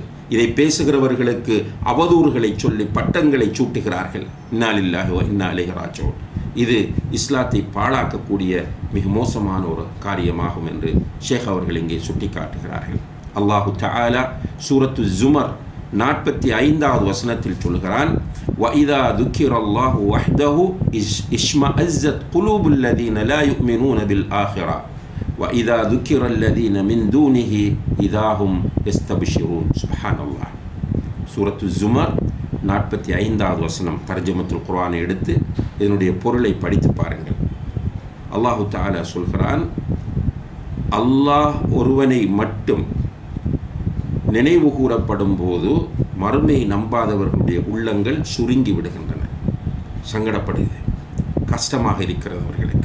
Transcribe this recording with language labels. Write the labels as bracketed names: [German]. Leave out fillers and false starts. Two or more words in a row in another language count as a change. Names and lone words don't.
[Tamil] இதை பேசுகிறவர்களுக்கு அவதூறுகளை சொல்லி பட்டங்களை சூட்டுகிறார்கள். [Arabic] إنا لله وإنا إليه راجعون. [Tamil] இது இஸ்லாத்தை பாழாக்கக்கூடிய மிக மோசமான ஒரு காரியமாகும் என்று ஷேக் அவர்கள் இங்கே சுட்டி காட்டுகிறார்கள். [Arabic] الله تعالى [Tamil] சூரத்து ஜுமர் 45வது வசனத்தில் சொல்கிறான், [Arabic] وَإِذَا ذُكِرَ اللَّهُ وَحْدَهُ اشْمَأَزَّتْ قُلُوبُ الَّذِينَ لَا يُؤْمِنُونَ بِالْآخِرَةِ وَإِذَا ذُكِرَ الَّذِينَ مِنْ دُونِهِ إِذَا هُمْ يَسْتَبْشِرُونَ. سبحان الله. [Tamil] சூரத்து ஜுமர் 45வது வசனம். தர்ஜமத்துல் குர்ஆனை எடுத்து இதனுடைய பொருளை படித்து பாருங்கள். [Arabic] الله تعالى [Tamil] சொல்கிறான், அல்லாஹ் ஒருவனை மட்டும் நினைவு கூறப்படும் போது மறுமையை நம்பாதவர்களுடைய உள்ளங்கள் சுருங்கி விடுகின்றன, சங்கடப்படுது, கஷ்டமாக இருக்கிறது அவர்களுக்கு.